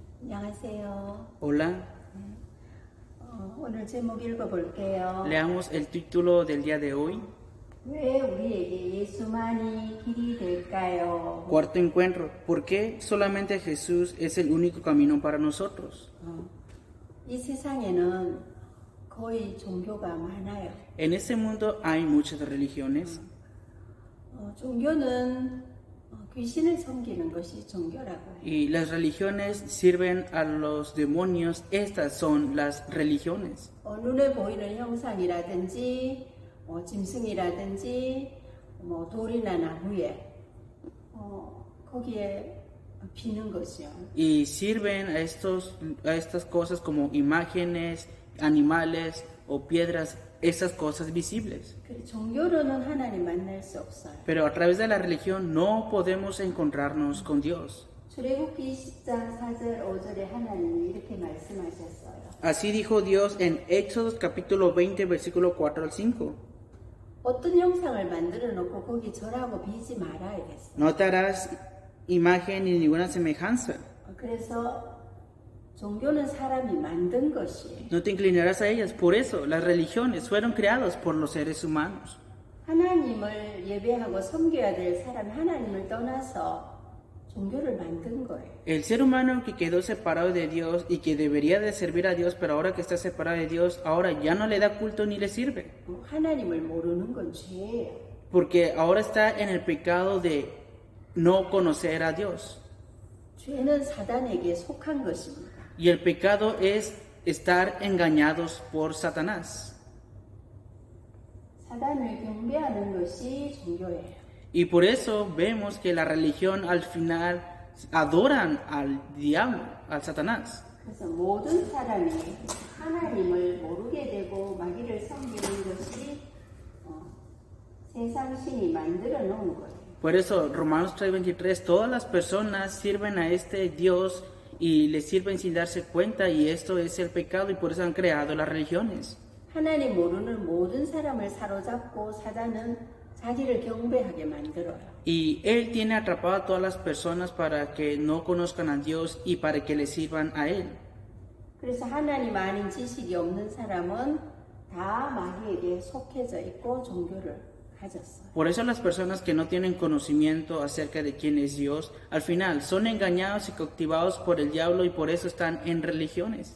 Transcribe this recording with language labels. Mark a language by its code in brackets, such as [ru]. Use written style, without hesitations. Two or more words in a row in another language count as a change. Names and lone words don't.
[ko] 안녕하세요. [es] Hola, [ko] 오늘 제목 읽어볼게요. [es] leamos el título del día de hoy. [ko] 왜 우리에게 예수만이 길이 될까요? [es] Cuarto encuentro. ¿Por qué solamente Jesús es el único camino para nosotros? [ko] 이 세상에는 거의 종교가 많아요. [es] En este mundo hay muchas religiones [ko] 종교는 귀신을 섬기는 것이 종교라고 해요. [es] y las religiones sirven a los demonios. Estas son las religiones. [ko] 눈에 보이는 형상이라든지 짐승이라든지 돌이나 나무에 거기에 비는 것이요. [es] Y sirven a estas cosas como imágenes, animales o piedras, esas cosas visibles. [ko] 종교로는 하나님 만날 수 없어요. [es] Pero a través de la religión no podemos encontrarnos con Dios. [ko] 출애굽기 10장 4절 5절에 하나님이 이렇게 말씀하셨어요. [es] Así dijo Dios en Éxodo capítulo 20, versículo 4 al 5. [ko] 어떤 형상을 만들어 놓고 거기 절하고 비지 말아야겠어요. [es] No te harás imagen ni ninguna semejanza. [ko] 그래서 종교는 사람이 만든 것이에요. [es] No te inclinarás a ellas. Por eso las religiones fueron creadas por los seres humanos. [ko] 하나님을 예배하고 섬겨야 될 사람이 하나님을 떠나서 종교를 만든 거예요. [es] El ser humano que quedó separado de Dios y que debería de servir a Dios, pero ahora que está separado de Dios, ahora ya no le da culto ni le sirve. [ko] 하나님을 모르는 건 죄예요. [es] Porque ahora está en el pecado de no conocer a Dios. [ko] 죄는 사단에게 속한 것입니다. [es] Y el pecado es estar engañados por Satanás. [ko] 사단을 경배하는 것이 종교예요. [es] Y por eso vemos que la religión al final adoran al diablo, al Satanás. [ko] 그래서 모든 사람이 하나님을 모르게 되고 마귀를 섬기는 것이 세상 신이 만들어 놓은 거예요. [es] Por eso Romanos 3:23, todas las personas sirven a este Dios y le sirven sin darse cuenta, y esto es el pecado, y por eso han creado las religiones. [ko] 하나님 모르는 모든 사람을 사로잡고 사단은 자기를 경배하게 만들어요. [es] Y Él tiene atrapado a todas las personas para que no conozcan a Dios y para que le sirvan a Él. [ko] 그래서 하나님 아닌 지식이 없는 사람은 다 마귀에게 속해져 있고 종교를 가졌어요. [es] Por eso las personas que no tienen conocimiento acerca de quién es Dios, al final son engañados y cautivados por el diablo, y por eso están en religiones.